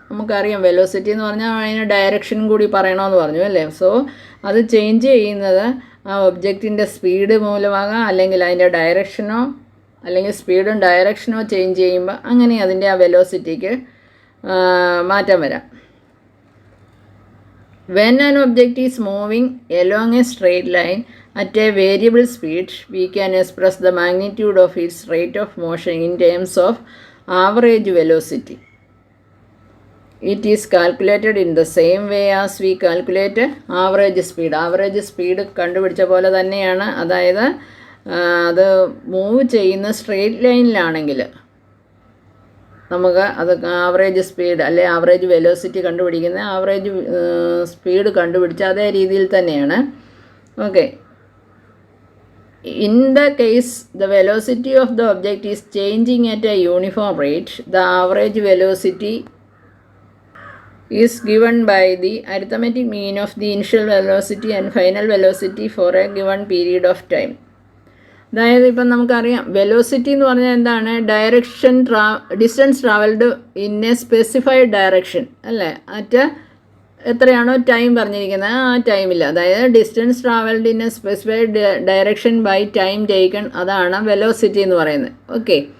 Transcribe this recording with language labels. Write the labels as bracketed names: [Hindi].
[Malayalam] നമുക്കറിയാം വെലോസിറ്റി എന്ന് പറഞ്ഞാൽ അതിന് ഡയറക്ഷനും കൂടി പറയണമെന്ന് പറഞ്ഞു, അല്ലേ? സോ അത് ചേഞ്ച് ചെയ്യുന്നത് ആ ഒബ്ജക്റ്റിൻ്റെ സ്പീഡ് മൂലമാകാം, അല്ലെങ്കിൽ അതിൻ്റെ ഡയറക്ഷനോ, അല്ലെങ്കിൽ സ്പീഡും ഡയറക്ഷനോ ചേഞ്ച് ചെയ്യുമ്പോൾ അങ്ങനെ അതിൻ്റെ ആ വെലോസിറ്റിക്ക് മാറ്റം വരാം. [English] When an object is moving along a straight line, at a variable speed, we can express the magnitude of its rate of motion in terms of average velocity. It is calculated in the same way as we calculate average speed. [Malayalam] Average speed കണ്ടുപിടിച്ച പോലെ തന്നെയാണ്. അതായത് അത് move ചെയ്യുന്ന straight ലൈനിലാണെങ്കിൽ നമുക്ക് അത് average speed അല്ലെ average velocity കണ്ടുപിടിക്കുന്ന ആവറേജ് സ്പീഡ് കണ്ടുപിടിച്ച അതേ രീതിയിൽ തന്നെയാണ്. Okay. [English] In the case the velocity of the object is changing at a uniform rate, the average velocity is given by the arithmetic mean of the initial velocity and final velocity for a given period of time. [Malayalam] അതായത് ഇപ്പം നമുക്കറിയാം velocity എന്ന് പറഞ്ഞാൽ എന്താണ്? [English] distance travelled in a specified direction [Malayalam] അല്ലേ? എത്രയാണോ time പറഞ്ഞിരിക്കുന്നത് ആ ടൈമിൽ, അതായത് [English] distance travelled in a specified direction by time taken, [Malayalam] അതാണ് വെലോസിറ്റി എന്ന് പറയുന്നത്. ഓക്കെ.